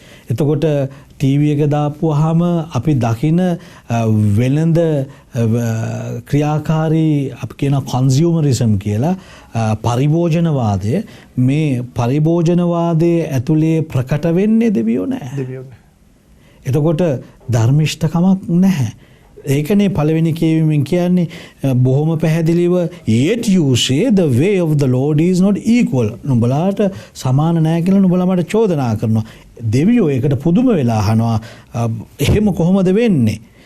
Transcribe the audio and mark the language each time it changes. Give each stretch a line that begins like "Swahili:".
Sinhala: එතකොට ටීවී එක දාපුවාම අපි දකින වෙළඳ ක්‍රියාකාරී අපි කියන කන්සියුමරිසම් කියලා පරිභෝජනවාදය මේ පරිභෝජනවාදයේ ඇතුලේ ප්‍රකට වෙන්නේ දෙවියෝ නැහැ. එතකොට ධර්මිෂ්ඨකමක් නැහැ. ඒකනේ පළවෙනි කියවීමෙන් කියන්නේ බොහොම පැහැදිලිව
English: yet you say the way of the Lord is not equal.
Sinhala: නුඹලාට සමාන නැහැ කියලා නුඹලා මට චෝදනා කරනවා. දෙවියෝ ඒකට පුදුම වෙලා අහනවා එහෙම කොහොමද වෙන්නේ?